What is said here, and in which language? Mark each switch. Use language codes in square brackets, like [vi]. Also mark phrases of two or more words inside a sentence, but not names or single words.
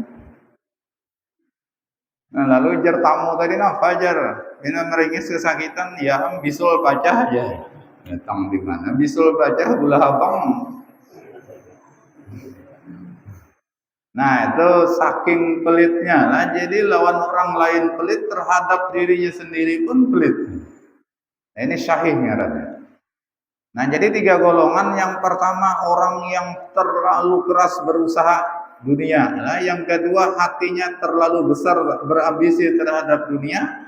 [bjn] Nah lalu jar tamu tadi apa jar ini meringis kesakitan ya bisul pacah aja datang di mana bisul pacah gula habang. [id] Nah itu saking pelitnya lah jadi lawan orang lain pelit terhadap dirinya sendiri pun pelit. Nah, ini syahihnya rasanya. Nah jadi 3 golongan. Yang pertama orang yang terlalu keras berusaha dunia. Nah, yang kedua hatinya terlalu besar berambisi terhadap dunia.